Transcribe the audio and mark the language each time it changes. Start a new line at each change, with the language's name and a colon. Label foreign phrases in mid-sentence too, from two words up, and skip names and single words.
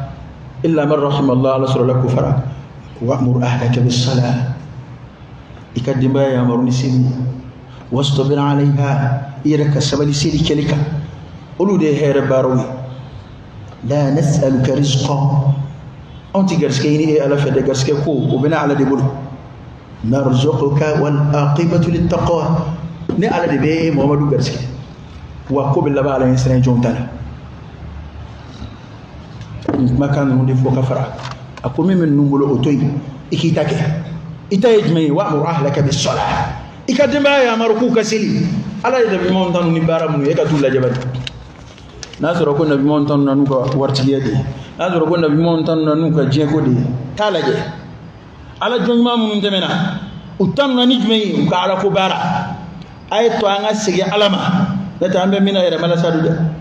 Arabic: إلا من رحم الله
Bambara: ala sɔrɔla ko fara
Arabic: وأمر أهلك بالصلاة
Bambara: i ka denbaya yamaru ni seli
Arabic: واصطبر عليها
Bambara: i yɛrɛ ka sabali seli kɛli kan olu de ye hɛrɛ baaraw ye
Arabic: لا نسألك رزقا
Bambara: anw tɛ garisigɛ ɲini e ala fɛ dɛ garisigɛ ko o bɛna ala de bolo
Arabic: نرزقك والعاقبة للتقوى
Bambara: ne ala de bɛ Muhamadu garisigɛ wa ko bɛ laban ala ɲɛ siran jɔn ta la kumakan ninnu de fɔ ka fara a ko min bɛ ninnu bolo o to yen i k'i ta kɛ i ta ye jumɛn ye
Arabic: وأمر أهلك بالصلاة
Bambara: i ka denbaya yamaru k'u ka seli ala ye nabiɲumanw tanu ni baara minnu ye e ka t'u lajɛ bani n'a sɔrɔ ko nabiɲumanw tanu na n'u ka waritigiya de ye n'a sɔrɔ ko nabiɲumanw tanu na n'u ka diɲɛko de ye t'a lajɛ ala jɔn ɲuman minnu tɛmɛna u tanu na ni jumɛn ye u ka alako baara a ye to an ka segin ala ma n'o tɛ an bɛ min na yɛrɛ malasa don dɛ